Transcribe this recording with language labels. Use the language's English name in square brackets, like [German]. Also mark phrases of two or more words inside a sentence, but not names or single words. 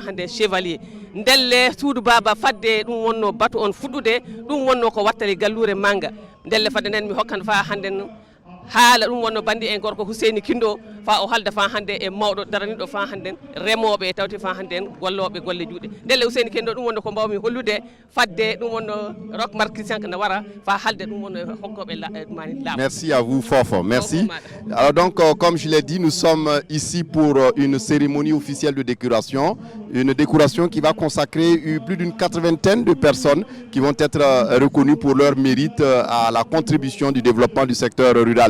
[Fula] hannde chevalier ndelle suudu baba fadde ɗum wonno batu on fuɗɗude ɗum wonno ko wattali gallure manga ndelle fadde nden mi hokkan fa hannde haala ɗum wonno bandi en gorko Husseini Kindo fa o halda fa hannde e mawɗo daraniɗo fa hannde remoɓe tawti fa hannde golloɓe golle juuɗe ndelle Husseini Kindo ɗum wonno ko mbawmi hollude fadde ɗum wonno Roch Marc Christian ne wara fa halde ɗum wonno hokkoɓe mani laamu. [French] Merci à vous fort, merci. Alors donc comme je l'ai dit, nous sommes ici pour une cérémonie officielle de décoration, une décoration qui va consacrer plus d'une 80aine de personnes qui vont être reconnues pour leur mérite à la contribution du développement du secteur rural.